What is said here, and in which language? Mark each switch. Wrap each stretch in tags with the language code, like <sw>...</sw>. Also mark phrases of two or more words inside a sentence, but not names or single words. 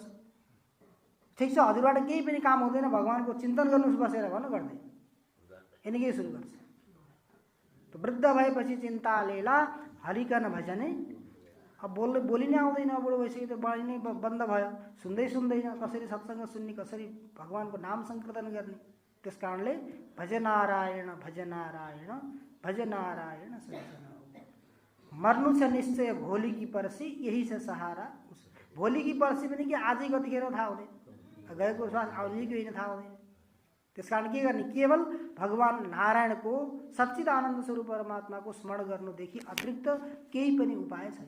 <ne>ठिक छ, हजुरबाट केही पनि काम हुँदैन, भगवानको चिन्तन गर्नुहोस् बसेर भन्नु, गर्दैन, यिनी के सुरु गर्छ? त वृद्ध भएपछि चिन्ता लेला हरिकन भजने। अब बोली नै आउँदैन, बुढो भइसक्यो, त्यो बाणी नै बन्द भयो, सुन्दैन, कसरी सत्सङ्ग सुन्ने, कसरी भगवानको नाम सङ्कीर्तन गर्ने। त्यस कारणले भज नारायण भज नारायण सज्जन। मर्नु छ निश्चय भोलि की पर्सी यही छ सहारा। भोलि की पर्सी पनि कि आजै कतिखेर थाहा हुँदैन, गएको श्वास आउने कि होइन थाहा हुँदैन। त्यस कारण के गर्ने? केवल भगवान नारायणको सच्चित आनन्द स्वरूप परमात्माको स्मरण गर्नुदेखि अतिरिक्त केही पनि उपाय छैन।</ne>